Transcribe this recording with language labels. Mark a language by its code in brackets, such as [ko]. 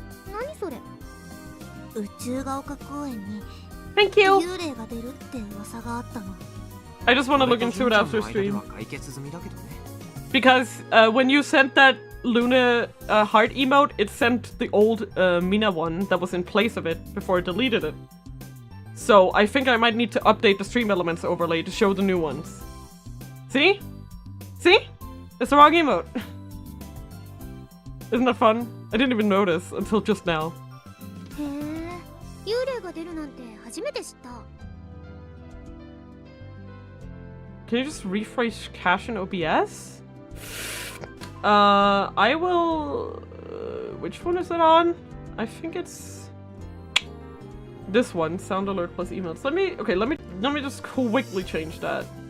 [ja] 何それ宇宙が丘公園に [en] Thank you. [ja] 幽霊が出るって噂があったの [en] I just want to look into it after stream. [ja] 解決済みだけどね。 [en] Because when you sent that Lune heart emote, it sent the old Mina one that was in place of it before it deleted it. So I think I might need to update the stream elements overlay to show the new ones. See? See? It's the wrong emote. Isn't that fun? I didn't even notice until just now. [ja] へえ幽霊が出るなんて初めて知った [en] Can you just refresh cache in OBS? I will... which one is it on? I think it's... this one, sound alert plus emails. Let me just quickly change that.